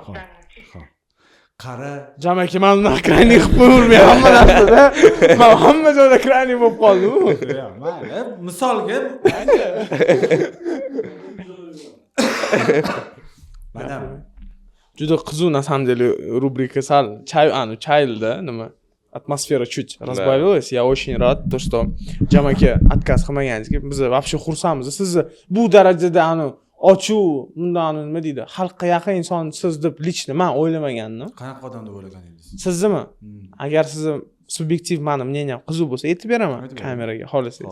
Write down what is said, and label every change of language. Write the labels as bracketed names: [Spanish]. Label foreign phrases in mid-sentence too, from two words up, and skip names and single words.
[Uzbek] Xo'p. Qara, Jamaki, men uni kraynik qilib qo'ymayman hamma narsada. Men hamma joyda kraynik bo'lib qoldim. mayli, misolga. Mana Juda qiziq [Russian] на самом деле [Uzbek] rubrika sal chayildi, nima? [Russian] Atmosfera чуть разбавилась. Я очень rad, то что Jamaki отказ [Uzbek] qilmaganingizga biz [Russian] вообще xursandmiz. [Uzbek] Sizni bu darajada ochuv, bundan nima deydi, xalqqa yaqin inson siz deb lichni men o'ylamagandim. qanaqa odam deb o'ylagan edingiz? Siznimi? Agar sizni subyektiv meni мнением qiziq bo'lsa aytib beraman kameraga xohlasangiz.